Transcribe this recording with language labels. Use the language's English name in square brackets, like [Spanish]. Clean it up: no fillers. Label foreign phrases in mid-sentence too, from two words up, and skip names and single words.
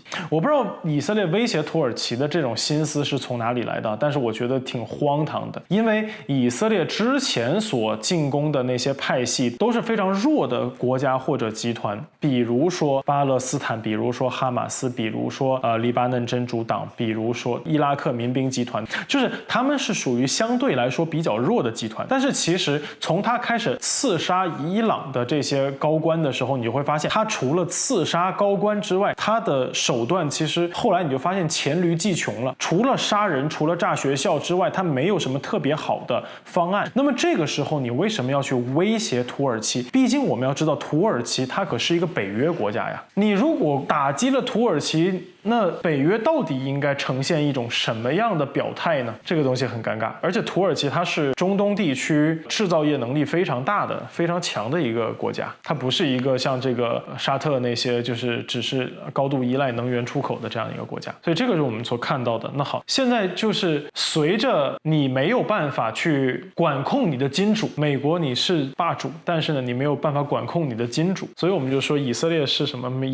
[Chinese] 我不知道以色列威脅土耳其的這種心思是從哪裡來的，但是我覺得挺荒唐的，因為以色列之前所进攻的那些派系都是非常弱的國家或者集团，比如說巴勒斯坦，比如說哈馬斯，比如說黎巴嫩真主党，比如说伊拉克民兵集团，就是他們是屬於相對來說比較弱的集团。但是其實從他開始刺殺伊朗的這些高官的時候，你就會發現他除了刺殺高官之外，他的手段其實後來你就發現黔驢技窮了，除了殺人，除了炸學校之外，他沒有什麼特別好的方案。那麼這個時候你為什麼要去威脅土耳其？畢竟我們要知道土耳其它可是一個北約國家呀，你如果打擊了土耳其，那北約到底應該呈現一種什麼樣的表態呢？這個東西很尷尬。而且土耳其它是中東地區製造業能力非常大的、非常強的一個國家，它不是一個像這個沙特那些就是只是高度依賴能源出口的這樣一個國家。所以這個是我們所看到的。那好，現在就是隨着你沒有辦法去管控你的金主，美國你是霸主，但是呢你沒有辦法管控你的金主，所以我們就说以色列是什麼？